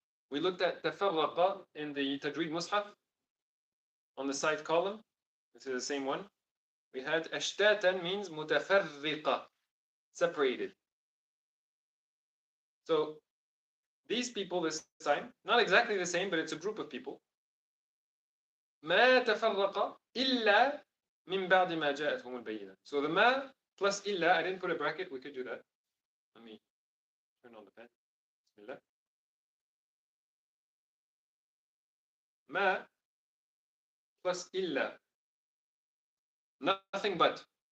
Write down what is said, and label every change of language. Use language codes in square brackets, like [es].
[en] We looked at تَفَرَّقَ in the Tajweed Mus'haf on the side column. This is the same one. We had أشتاتا means متفرقة, separated. So these people this time, not exactly the same, but it's a group of people. [ar] ما تفرق إلا من بعد ما جاءتهم البينة. [en] So the ما plus إلا, I didn't put a bracket, we could do that. Let me turn on the pen. Bismillah. ما plus إلا. Nothing but.